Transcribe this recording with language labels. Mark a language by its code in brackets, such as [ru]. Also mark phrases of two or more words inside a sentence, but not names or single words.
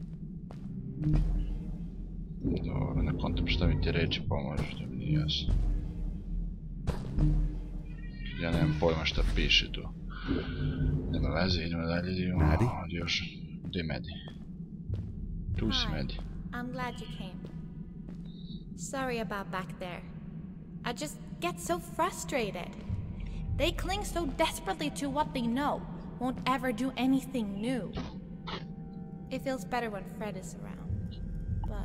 [bs] Dobro, ne kontam šta mi ti reči pomože, što mi nije jasno. Ja nemam pojma šta piše tu. Nema veze, idemo dalje, idemo. Maddie? Još, gdje je Maddie? Tu si Maddie. [en] I'm glad you came. Sorry about back there. I just get so frustrated. They cling so desperately to what they know, won't ever do anything new. It feels better when Fred is around, but...